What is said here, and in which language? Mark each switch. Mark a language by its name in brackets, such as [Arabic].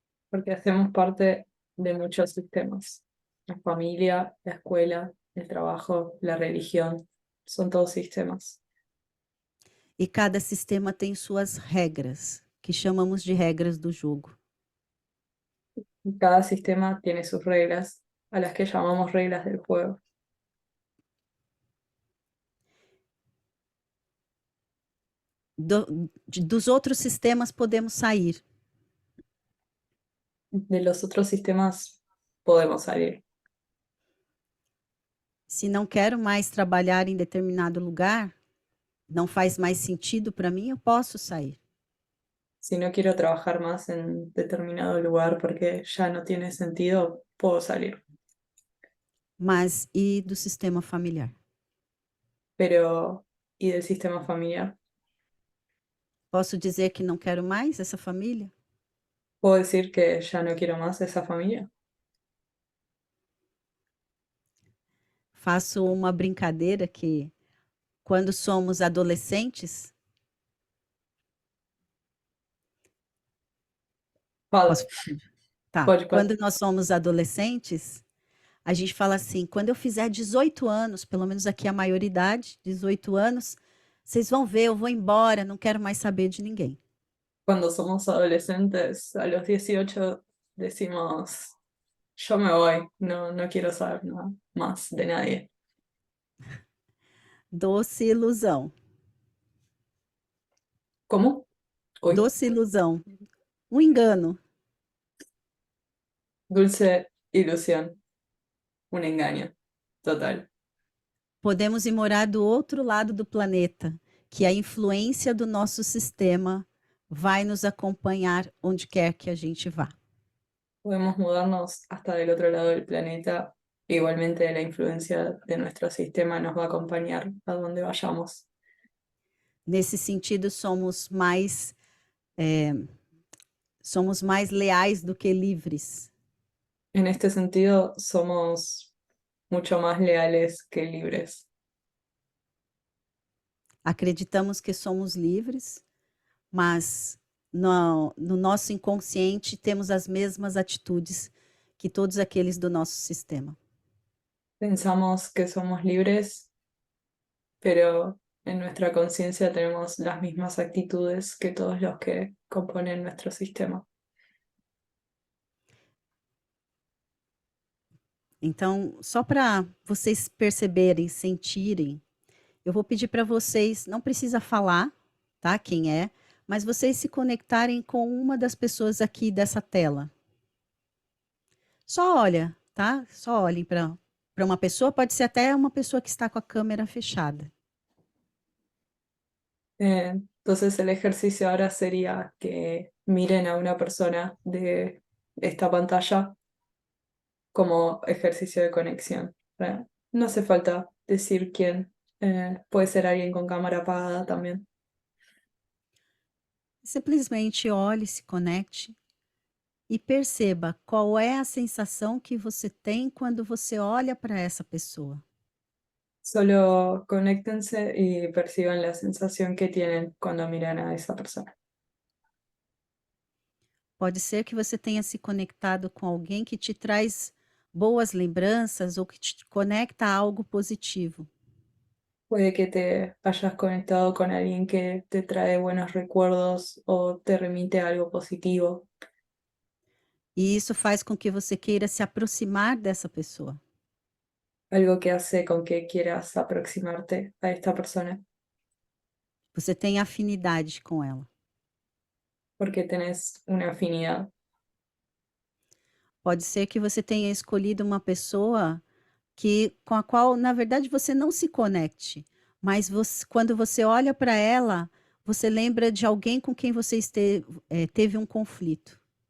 [Spanish] Porque hacemos parte de muchos sistemas. La familia, la escuela, el trabajo, la religión, son todos sistemas. [Portuguese] E cada sistema tem suas regras, que chamamos de regras do jogo. [Spanish] Y cada sistema tiene sus reglas, a las que llamamos reglas del juego. [Portuguese] Dos outros sistemas podemos sair, [Spanish] De los otros sistemas podemos salir. [Portuguese] se não quero mais trabalhar em determinado lugar, não faz mais sentido para mim, eu posso sair. [Spanish] Si no quiero trabajar más en determinado lugar porque ya no tiene sentido, puedo salir. [Portuguese] Mas e do sistema familiar? [Spanish] Pero, ¿y del sistema familiar? [Portuguese] Posso dizer que não quero mais essa família? [Spanish] ¿Puedo decir que ya no quiero más esa familia? [Portuguese] Faço uma brincadeira que quando somos adolescentes, Fala, posso, tá, pode. quando nós somos adolescentes, a gente fala assim, quando eu fizer 18 anos, pelo menos aqui a maioridade, 18 anos, vocês vão ver, eu vou embora, não quero mais saber de ninguém. [Spanish] Cuando somos adolescentes, a los 18 decimos, yo me voy, no quiero saber nada más de nadie. [Portuguese] Doce ilusão, [Spanish] ¿Cómo? Uy, [Portuguese] doce ilusão, um engano. [Spanish] dulce ilusión, un engaño, total. [Portuguese] Podemos ir morar do outro lado do planeta, que a influência do nosso sistema vai nos acompanhar onde quer que a gente vá. [Spanish] Podemos mudarnos hasta del otro lado del planeta. Igualmente la influencia de nuestro sistema nos va a acompañar a donde vayamos. [Portuguese] Nesse sentido, somos mais leais do que livres. [Spanish] En este sentido, somos mucho más leales que libres. [Portuguese] Acreditamos que somos livres, mas no nosso inconsciente temos as mesmas atitudes que todos aqueles do nosso sistema. [Spanish] Pensamos que somos libres, pero en nuestra conciencia tenemos las mismas actitudes que todos los que componen nuestro sistema. [Portuguese] Então, só para vocês perceberem, sentirem, eu vou pedir para vocês, não precisa falar, tá? Quem é, mas vocês se conectarem com uma das pessoas aqui dessa tela. Só olha, tá? Só olhem para uma pessoa, pode ser até uma pessoa que está com a câmera fechada. [Spanish] Entonces el ejercicio ahora sería que miren a una persona de esta pantalla como ejercicio de conexión. No hace falta decir quién, puede ser alguien con cámara apagada también. [Portuguese] Simplesmente olhe, se conecte e perceba qual é a sensação que você tem quando você olha para essa pessoa. [Spanish] Solo conéctense y perciban la sensación que tienen cuando miran a esa persona. [Portuguese] Pode ser que você tenha se conectado com alguém que te traz boas lembranças ou que te conecta a algo positivo. [Spanish] Puede que te hayas conectado con alguien que te trae buenos recuerdos o te remite a algo positivo, [Portuguese] E isso faz com que você queira se aproximar dessa pessoa. [Spanish] algo que hace con que quieras aproximarte a esta persona, [Portuguese] Você tem afinidade com ela. [Spanish] porque tenés una afinidad. [Portuguese] Pode ser que você tenha escolhido uma pessoa com a qual, na verdade, você não se conecte, mas quando você olha para ela, você lembra de alguém com quem você teve um conflito.